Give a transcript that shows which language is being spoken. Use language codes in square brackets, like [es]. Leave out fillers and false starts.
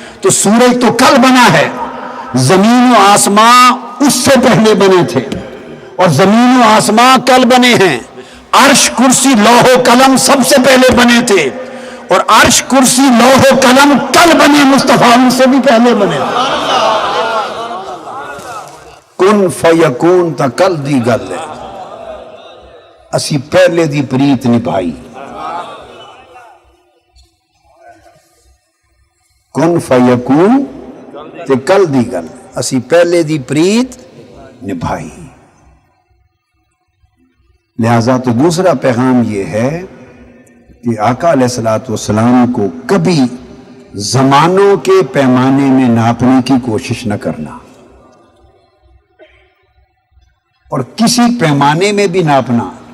[ur] تو سورج تو کل بنا ہے. زمین و آسمان اس سے پہلے بنے تھے اور زمین و آسمان کل بنے ہیں. عرش، کرسی، لوح و قلم سب سے پہلے بنے تھے، اور عرش، کرسی، لوح و قلم کل بنے، مصطفیٰ ان سے بھی پہلے بنے. [pa] کن فیکون تا کل دی گل ہے، اسی پہلے دی پریت نبھائی. کن فیکون تے کل دی گل، اسی پہلے دی پریت نبھائی. [ur] لہذا تو دوسرا پیغام یہ ہے کہ آقا علیہ الصلوۃ والسلام کو کبھی زمانوں کے پیمانے میں ناپنے کی کوشش نہ کرنا، اور کسی پیمانے میں بھی ناپنا.